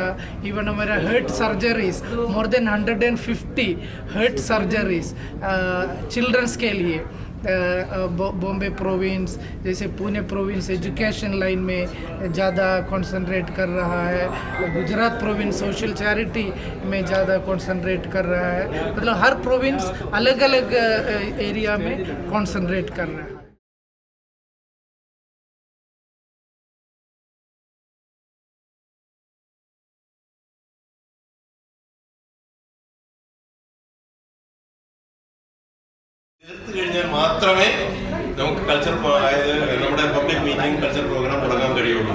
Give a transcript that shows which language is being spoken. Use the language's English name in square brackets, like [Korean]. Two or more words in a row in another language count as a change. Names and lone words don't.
[Hindi] इवन हमारा [English] heart surgeries more than 150 heart surgeries children's [Hindi] के लिए बॉम्बे प्रोविंस जैसे पुणे [English] province education line [Hindi] में ज़्यादा कंसंट्रेट कर रहा है, गुजरात [English] province social charity [Hindi] में ज़्यादा कंसंट्रेट कर रहा है। मतलब हर प्रोविंस अलग अलग एरिया में कंसंट्रेट कर रहा है। [Malayalam] തീർത്ത് കഴിഞ്ഞാൽ മാത്രമേ നമുക്ക് കൾച്ചർ നമ്മുടെ [English] public meeting culture program [Malayalam] തുടങ്ങാൻ കഴിയുള്ളൂ.